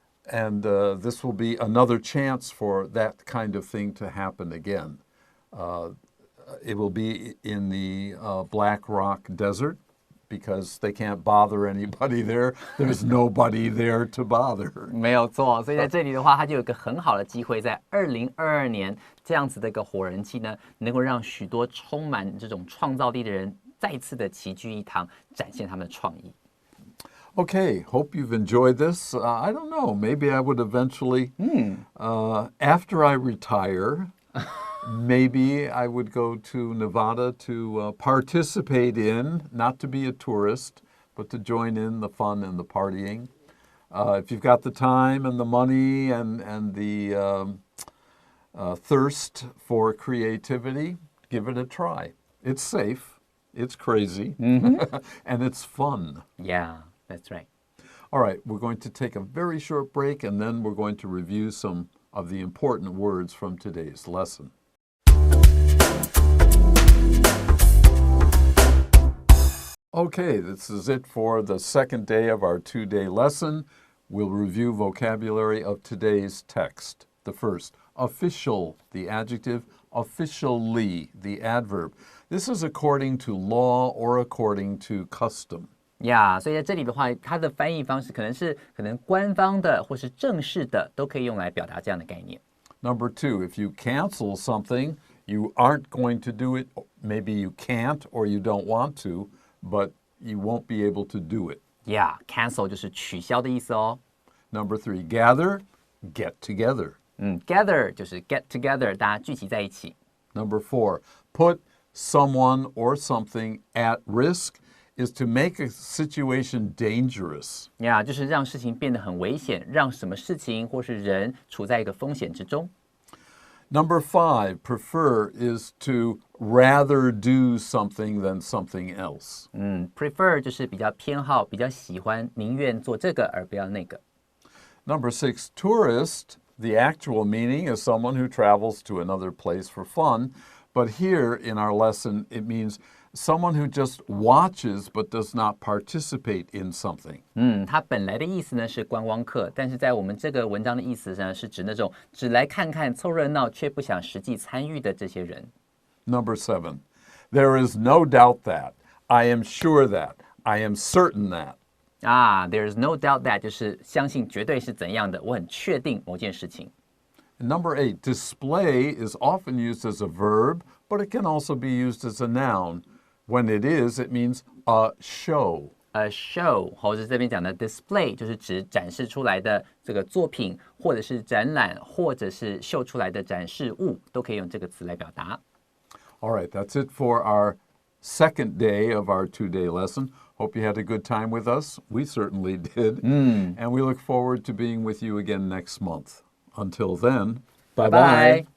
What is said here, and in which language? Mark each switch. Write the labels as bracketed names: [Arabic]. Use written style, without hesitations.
[English] And this will be another chance for that kind of thing to happen again. It will be in the Black Rock Desert because they can't bother anybody there. There's nobody there to bother. [Chinese] 没有错，所以在这里的话，它就有一个很好的机会，在2022年这样子的一个火人季呢，能够让许多充满这种创造力的人再次的齐聚一堂，展现他们的创意。 [English] Okay, hope you've enjoyed this. I don't know, maybe I would eventually, after I retire, maybe I would go to Nevada to participate in, not to be a tourist, but to join in the fun and the partying. If you've got the time and the money and the thirst for creativity, give it a try. It's safe, it's crazy, and it's fun. Yeah, that's right. All right, we're going to take a very short break, and then we're going to review some of the important words from today's lesson. Okay, this is it for the second day of our 2-day lesson. We'll review vocabulary of today's text. The first, official, the adjective, officially, the adverb. This is according to law or according to custom. [Chinese] 呀，所以在这里的话，它的翻译方式可能官方的或是正式的，都可以用来表达这样的概念。 [English] Number 2, if you cancel something, you aren't going to do it. Maybe you can't or you don't want to, but you won't be able to do it. Yeah, [Chinese] cancel 就是取消的意思哦。 [English] Number 3, gather, get together. Gather [Chinese] 就是 [English] get together， [Chinese] 大家聚集在一起。 [English] Number 4, put someone or something at risk is to make a situation dangerous. [Chinese] 就是让事情变得很危险，让什么事情或是人处在一个风险之中。 [English] Number 5, prefer is to rather do something than something else. [Chinese] Prefer 就是比较偏好、比较喜欢，宁愿做这个而不要那个。 [English] Number 6, tourist, the actual meaning is someone who travels to another place for fun, but here in our lesson it means someone who just watches but does not participate in something. [Chinese] 它本来的意思呢是观光客，但是在我们这个文章的意思呢是指那种只来看看凑热闹却不想实际参与的这些人。 [English] Number 7, there is no doubt that, I am sure that, I am certain that. There is no doubt that [Chinese] 就是相信绝对是怎样的，我很确定某件事情。 [English] Number 8, display is often used as a verb, but it can also be used as a noun. When it is, it means a show. A show， [Chinese] 或者是这边讲的 display， 就是指展示出来的这个作品，或者是展览，或者是秀出来的展示物，都可以用这个词来表达。 [English] All right, that's it for our second day of our 2-day lesson. Hope you had a good time with us. We certainly did. And we look forward to being with you again next month. Until then, bye-bye.